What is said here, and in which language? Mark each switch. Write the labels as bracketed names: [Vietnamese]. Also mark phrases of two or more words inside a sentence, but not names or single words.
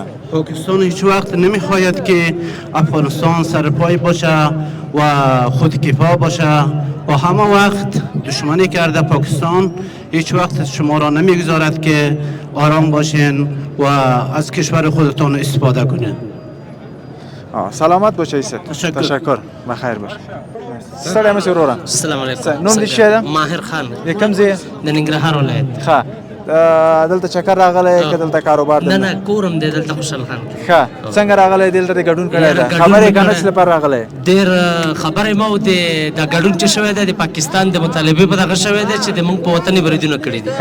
[Persian] پاکستان هیچ وقت نمیخواهد که افغانستان سرپای باشه و خودکفا باشه و همه وقت دشمنی کرده. پاکستان هیچ وقت شما را نمیگذارد که آرام باشین و از کشور خودتان استفاده کنین. سلامت باشه ایسا. تشکر. بخیر باش. [Pashto] سلام مسرورا. السلام علیکم. نوم دې شه ده؟ ماهر خان. کوم ځای؟ د ننګرهار ولایت. ښه. دلته چکر راغلی که دلته کاروبار نه نه کورم دی دلته خوشحال خان. ښه. څنګه راغلی دلته د ګډون کړی ده؟ خبرې کنه څه لپاره راغلی؟ ډېر خبرې ما و د ګډون چې شوی دی د پاکستان د مطالبې په دغه شوی دی چې د موږ په وطن یې بریدونه کړي دي.